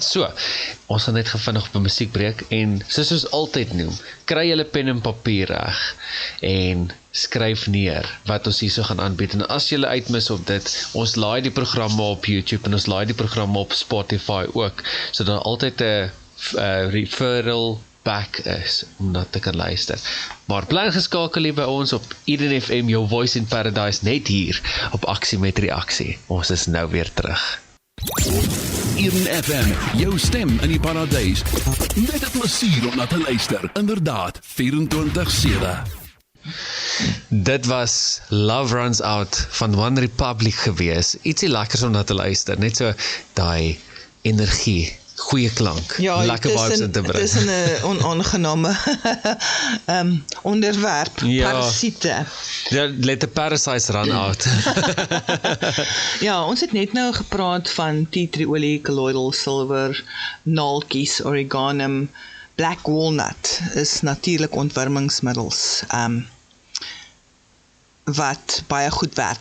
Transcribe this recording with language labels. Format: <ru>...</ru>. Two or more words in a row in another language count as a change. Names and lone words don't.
<af>So, ons gaan net vinnig op 'n musiekbreek, en soos ons altyd noem, kry julle pen en papier reg, en skryf neer wat ons hierso gaan aanbied. En as julle uitmis op dit, ons laai die programme op YouTube, en ons laai die programme op Spotify ook, so dan altyd 'n</af> <en>referral back</en> <af>is, om dat te kan luister. Maar bly geskakel hier by ons op Eden FM,</af> <en>your voice in paradise,</en> <af>net hier op Aksie met Reaksie. Ons is nou weer terug. Eden FM, jou stem in die paradys. Net 'n plesier om na te luister. Inderdaad, 24/7. Dit was Love Runs Out van One Republic gewees. Ietsie lekkers om na te luister, net so daai energie, goeie klank, lekker vibes in te bring. Dit is 'n onaangename onderwerp, parasiete. Ja,</af> <en>let the parasites run out.</en> <af>Ja, ons het net nou gepraat van</af> <en>tea tree</en> <af>olie,</af> <en>colloidal silver,</en> <af>naaltjies, oregano,</af> <en>black walnut</en> <af>is natuurlik ontwurmingsmiddels, wat baie goed werk.</af>